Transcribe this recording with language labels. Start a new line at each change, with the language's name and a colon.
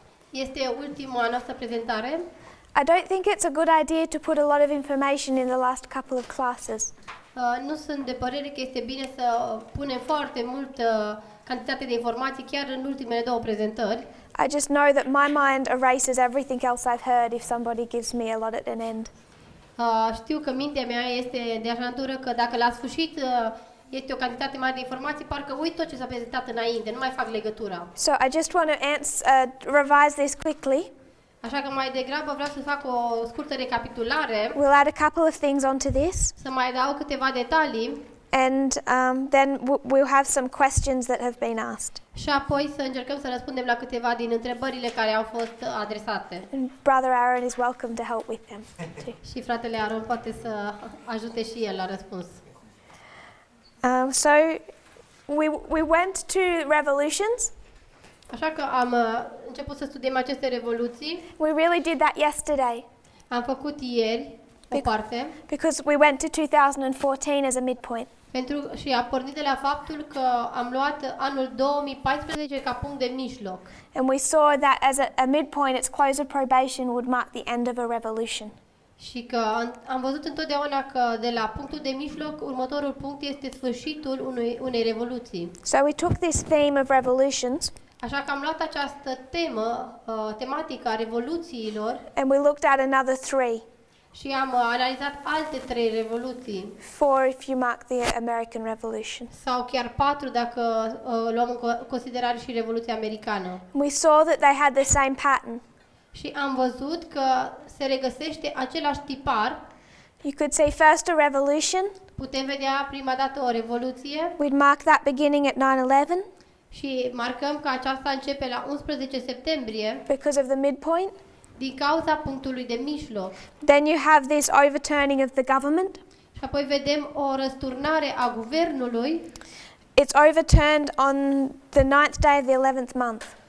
Romanian: Este ultima noastră prezentare.
English: I don't think it's a good idea to put a lot of information in the last couple of classes.
Romanian: Nu sunt de părere că este bine să punem foarte multă cantitate de informații chiar în ultimele două prezentări.
English: I just know that my mind erases everything else I've heard if somebody gives me a lot at an end.
Romanian: Știu că mintea mea este de așa natură că dacă la sfârșit este o cantitate mare de informații, parcă uit tot ce s-a prezentat înainte, nu mai fac legătura.
English: So I just want to revise this quickly.
Romanian: Așa că mai degrabă vreau să fac o scurtă recapitulare,
English: We'll add a couple of things onto this,
Romanian: să mai dau câteva detalii
English: and then we'll have some questions that have been asked.
Romanian: și apoi să încercăm să răspundem la câteva din întrebările care au fost adresate.
English: And Brother Aaron is welcome to help with them too.
Romanian: Și fratele Aaron poate să ajute și el la răspuns.
English: So we went to Revolutions.
Romanian: Așa că am început să studiem aceste revoluții.
English: We really did that yesterday
Romanian: Am făcut ieri o parte
English: because we went to 2014 as a midpoint.
Romanian: și a pornit de la faptul că am luat anul 2014 ca punct de mijloc.
English: And we saw that as a midpoint, its close of probation would mark the end of a revolution.
Romanian: Și că am văzut întotdeauna că de la punctul de mijloc, următorul punct este sfârșitul unei revoluții.
English: So we took this theme of revolutions
Romanian: Așa că am luat această tematică a revoluțiilor
English: and we looked at another three.
Romanian: și am analizat alte 3 revoluții.
English: 4 if you mark the American Revolution.
Romanian: Sau chiar 4 dacă luăm în considerare și Revoluția Americană.
English: We saw that they had the same pattern.
Romanian: Și am văzut că se regăsește același tipar.
English: You could say first a revolution.
Romanian: Putem vedea prima dată o revoluție
English: We'd mark that beginning at 9/11
Romanian: și marcăm că aceasta începe la 11 septembrie
English: because of the midpoint.
Romanian: din cauza punctului de mijloc.
English: Then you have this overturning of the government.
Romanian: Și apoi vedem o răsturnare a guvernului.
English: It's overturned on the 9th day of the 11th month.